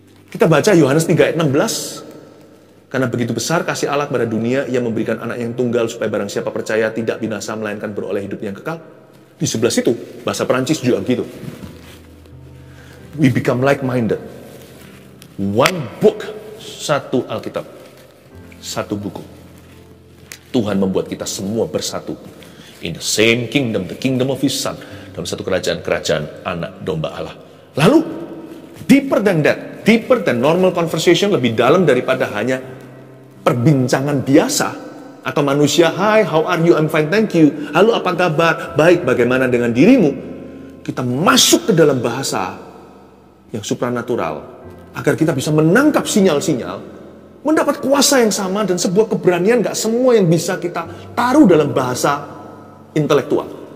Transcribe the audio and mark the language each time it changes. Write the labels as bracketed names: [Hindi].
[Indonesian] Kita baca Yohanes 3 ayat 16. Karena begitu besar kasih Allah kepada dunia, Ia memberikan anak yang tunggal supaya barang siapa percaya tidak binasa melainkan beroleh hidup yang kekal. Di sebelah situ, bahasa Perancis juga gitu. [English] We become like-minded. One book, [Indonesian] satu Alkitab, satu buku. Tuhan membuat kita semua bersatu. [English] In the same kingdom, the kingdom of His Son. [Indonesian] Dalam satu kerajaan anak domba Allah. Lalu, [English] deeper than that, deeper than normal conversation, [Indonesian] lebih dalam daripada hanya perbincangan biasa. Atau manusia, [English] hi, how are you, I'm fine, thank you. [Indonesian] Halo, apa kabar? Baik, bagaimana dengan dirimu? Kita masuk ke dalam bahasa yang supranatural, agar kita bisa menangkap sinyal-sinyal, mendapat kuasa yang sama, dan sebuah keberanian gak semua yang bisa kita taruh dalam bahasa intelektual.